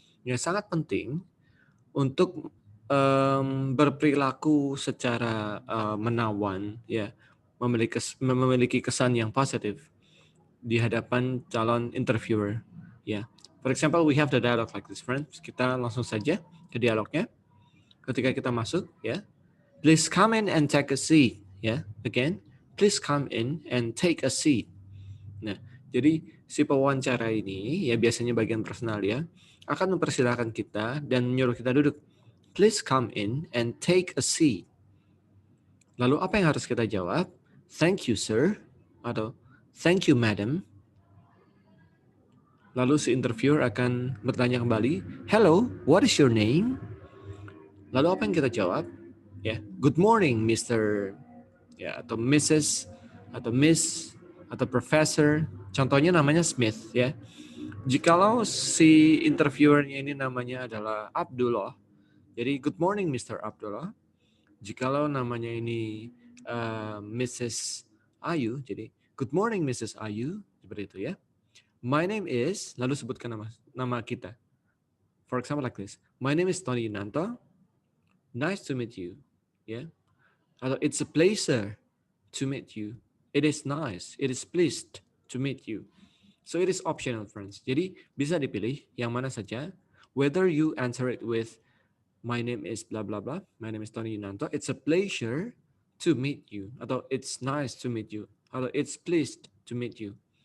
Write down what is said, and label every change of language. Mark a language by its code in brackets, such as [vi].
[id] Ya, sangat penting untuk berperilaku secara menawan, ya, memiliki kesan yang positif di hadapan calon interviewer. [en] Ya, for example, we have the dialogue like this, friends. [id] Kita langsung saja ke dialognya. Ketika kita masuk, [en] ya, please come in and take a seat. Ya, again, please come in and take a seat. [id] Nah, jadi si pewawancara ini, ya biasanya bagian personal ya, akan mempersilahkan kita dan menyuruh kita duduk. [en] Please come in and take a seat. [id] Lalu apa yang harus kita jawab? [en] Thank you, sir. Atau thank you, madam. [id] Lalu si interviewer akan bertanya kembali, [en] hello, what is your name? [id] Lalu apa yang kita jawab? [en] Ya, good morning, Mr. Ya, atau Mrs. [id] atau Miss atau Professor. Contohnya namanya Smith ya. Jikalau si interviewernya ini namanya adalah Abdullah, jadi [en] good morning Mr. [id] Abdullah. Jikalau namanya ini Mrs. Ayu, jadi [en] good morning Mrs. Ayu, [id] seperti itu ya. [en] My name is, [id] lalu sebutkan nama kita. [en] For example like this. My name is Tony Yunanto. Nice to meet you. Ya. Atau it's a pleasure to meet you. It is nice. It is pleased to meet you. So it is optional, friends. [id] Jadi bisa dipilih yang mana saja. [en] Whether you answer it with my name is blah blah blah. My name is Tony Yunanto. It's a pleasure to meet you. Atau it's nice to meet you. Atau it's pleased to meet you.